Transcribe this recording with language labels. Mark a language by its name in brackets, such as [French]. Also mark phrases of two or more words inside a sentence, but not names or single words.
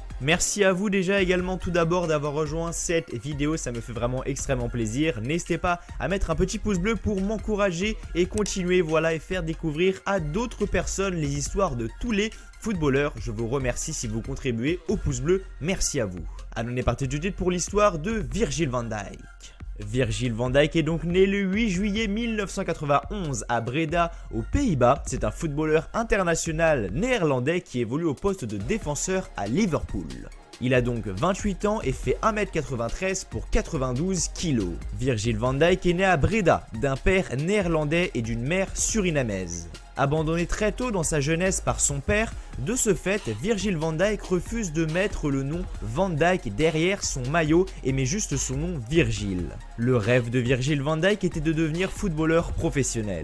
[French] Merci à vous déjà également tout d'abord d'avoir rejoint cette vidéo, ça me fait vraiment extrêmement plaisir. N'hésitez pas à mettre un petit pouce bleu pour m'encourager et continuer et faire découvrir à d'autres personnes les histoires de tous les footballeurs. Je vous remercie si vous contribuez au pouce bleu, merci à vous. Allons, on est parti tout de suite pour l'histoire de Virgil van Dijk. Virgil van Dijk est donc né le 8 juillet 1991 à Breda, aux Pays-Bas. C'est un footballeur international néerlandais qui évolue au poste de défenseur à Liverpool. Il a donc 28 ans et fait 1m93 pour 92 kg. Virgil van Dijk est né à Breda, d'un père néerlandais et d'une mère surinamaise. Abandonné très tôt dans sa jeunesse par son père, de ce fait, Virgil van Dijk refuse de mettre le nom Van Dijk derrière son maillot et met juste son nom Virgil. Le rêve de Virgil van Dijk était de devenir footballeur professionnel.